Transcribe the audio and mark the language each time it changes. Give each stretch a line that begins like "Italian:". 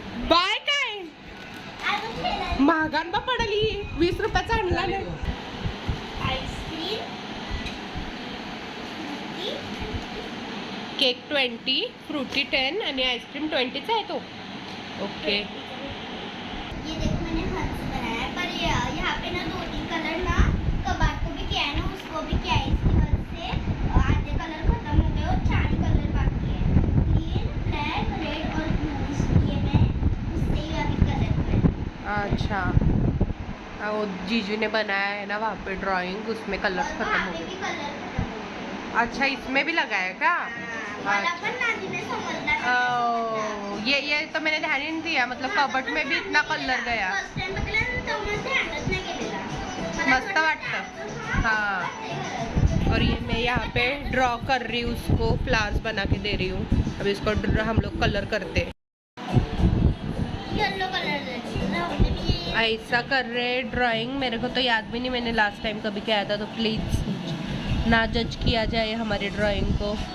Marathi: Bye काय महागान बा पडली, 20 रुपयाचा आणला नाही। आईस्क्रीम केक 20, फ्रूटी 10 आणि आईस्क्रीम 20चा आहे तो।
English: okay
Hindi: ये देखो मैंने हंस बनाया है, पर यहाँ पे ना 2-3 कलर ना कबाड़ को भी किया है ना, उसको भी किया है। इसकी वजह से आधे कलर खत्म हो गए और 4 कलर बाकी है, ग्रीन, ब्लैक, रेड और ब्लू। इसलिए मैं उससे ही अभी कलर कर। अच्छा, वो जीजू ने बनाया है ना वहाँ पे ड्राइंग, उसमें कलर खत्म वहाँ
Marathi: हो
Hindi: पे भी गए। कलर खत्म हो गए। अच्छा, इसमें भी लगाया क्या?
Marathi: मला पण नादी में समजला नाही।
Hindi: ये तो मैंने ध्यान ही नहीं दिया, मतलब कबट में भी इतना कलर गया।
Marathi: फर्स्ट टाइम बघितलं तर मला ध्यानच नाही केलेला। मला मस्त पण वाटतं।
Hindi: हाँ, हाँ, और ये मैं यहाँ पे ड्रॉ कर रही हूँ, उसको फ्लावर्स बना के दे रही हूँ। अभी इसको हम लोग कलर करते हैं। येलो कलर दे। ऐसा कर रहे ड्राइंग, मेरे को तो याद भी नहीं मैंने लास्ट टाइम कभी किया था, तो प्लीज ना जज किया जाए हमारी ड्राइंग को।